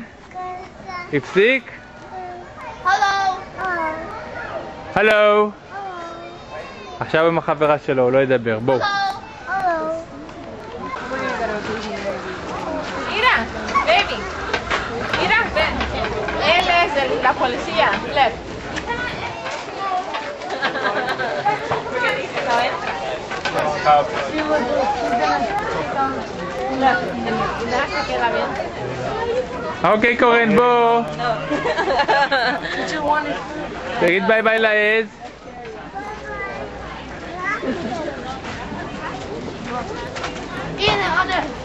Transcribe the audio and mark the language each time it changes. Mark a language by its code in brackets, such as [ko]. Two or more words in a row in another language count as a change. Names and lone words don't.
[he] הפסיק? הלו. עכשיו עם החברה שלו, הוא לא ידבר, בואו. [es] Mira, baby. Mira, ven. Él es la policía. Left. No entra. [he] אוקיי, קורן, בוא. תגיד [en] bye bye [he] לעז. הנה, עוד.